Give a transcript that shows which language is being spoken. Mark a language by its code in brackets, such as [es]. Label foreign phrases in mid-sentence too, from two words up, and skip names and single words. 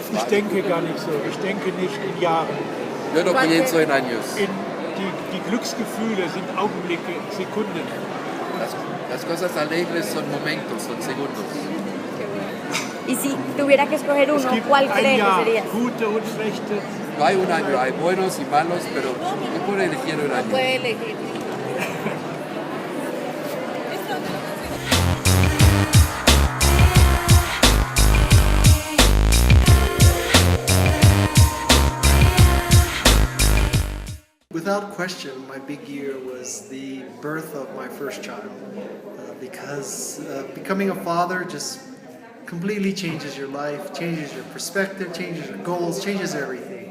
[de] denke gar nicht so. Ich denke nicht in Jahren. [es] Yo no pienso en años. [de] Die Glücksgefühle sind Augenblicke, Sekunden. [es] Las cosas alegres son momentos, son segundos. Y si tuviera que escoger [de] Es [es] uno, [de] gibt [es] ¿cuál [de] ein [es] cree que [de] Jahr, [es] sería? [de] gute und schlechte. [es] No hay un año, hay buenos y malos, pero no puedo elegir un año. Puede elegir. [en] Without question, my big year was the birth of my first child, because becoming a father just completely changes your life, changes your perspective, changes your goals, changes everything.